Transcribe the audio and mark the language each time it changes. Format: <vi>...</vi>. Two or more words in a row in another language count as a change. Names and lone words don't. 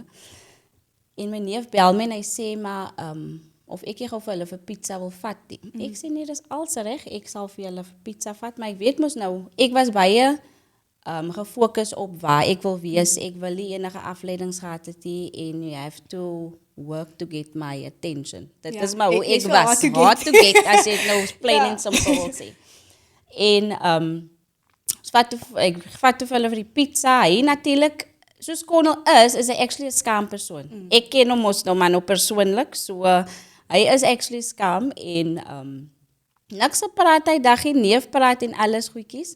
<af>En my neef bel my en hy sê, maar of ek nie gou vir hulle vir pizza wil vat nie. Ek sê nee, dis als reg, ek sal vir julle vir pizza vat, maar ek weet mos nou, ek was baie gefokus op waar ek wil wees. Ek wil nie enige afleidings gehad het nie, en</af> <en>you have to work to get my attention.</en> <af>Dit is maar hoe ek was.</af> <en>Hard to get,</en> <af>as ek nou</af> <en>plain and simple</en> <af>wil sê. En ek vat toe vir hulle vir die pizza. Hy natuurlik, soos Connell is hy actually 'n skaam persoon. Ek ken hom mos nou maar nou persoonlik, so hy is actually skaam en niks praat hy dag en neef praat en alles goedjies.</af>